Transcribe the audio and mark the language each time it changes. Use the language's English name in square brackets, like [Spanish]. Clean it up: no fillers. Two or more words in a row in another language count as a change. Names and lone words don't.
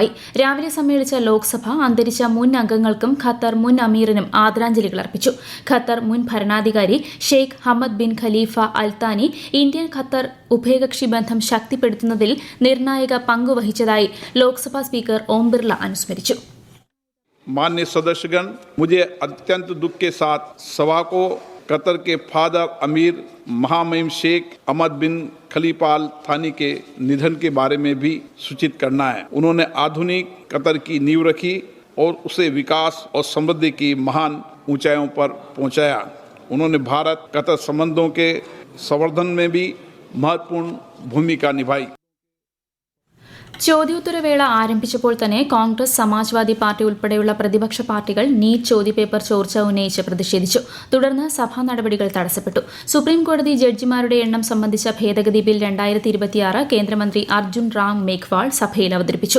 [Malayalam] രാവിലെ സമ്മേളിച്ച ലോക്സഭ അന്തരിച്ച മുൻ അംഗങ്ങൾക്കും ഖത്തർ മുൻ അമീറിനും ആദരാഞ്ജലികൾ അർപ്പിച്ചു. ഖത്തർ മുൻ ഭരണാധികാരി ഷെയ്ഖ് ഹമദ് ബിൻ ഖലീഫ അൽത്താനി ഇന്ത്യൻ ഖത്തർ ഉഭയകക്ഷി ബന്ധം ശക്തിപ്പെടുത്തുന്നതിൽ നിർണായക പങ്കുവഹിച്ചതായി ലോക്സഭാ സ്പീക്കർ ഓം ബിർള അനുസ്മരിച്ചു. [Hindi] माननीय सदस्यगण, मुझे अत्यंत दुख के साथ सभा को कतर के फादर अमीर महामहिम शेख अहमद बिन खलीफा अल थानी के निधन के बारे में भी सूचित करना है. उन्होंने आधुनिक कतर की नींव रखी और उसे विकास और समृद्धि की महान ऊंचाइयों पर पहुंचाया. उन्होंने भारत कतर संबंधों के संवर्धन में भी महत्वपूर्ण भूमिका निभाई. [Malayalam] ചോദ്യോത്തരവേള ആരംഭിച്ചപ്പോൾ തന്നെ കോൺഗ്രസ്, സമാജ്വാദി പാർട്ടി ഉൾപ്പെടെയുള്ള പ്രതിപക്ഷ പാർട്ടികൾ നീറ്റ് ചോദ്യപേപ്പർ ചോർച്ച ഉന്നയിച്ച് പ്രതിഷേധിച്ചു. തുടർന്ന് സഭാ നടപടികൾ തടസ്സപ്പെട്ടു. സുപ്രീംകോടതി ജഡ്ജിമാരുടെ എണ്ണം സംബന്ധിച്ച ഭേദഗതി ബിൽ 2026 കേന്ദ്രമന്ത്രി അർജുൻ റാം മേഘ്വാൾ സഭയിൽ അവതരിപ്പിച്ചു.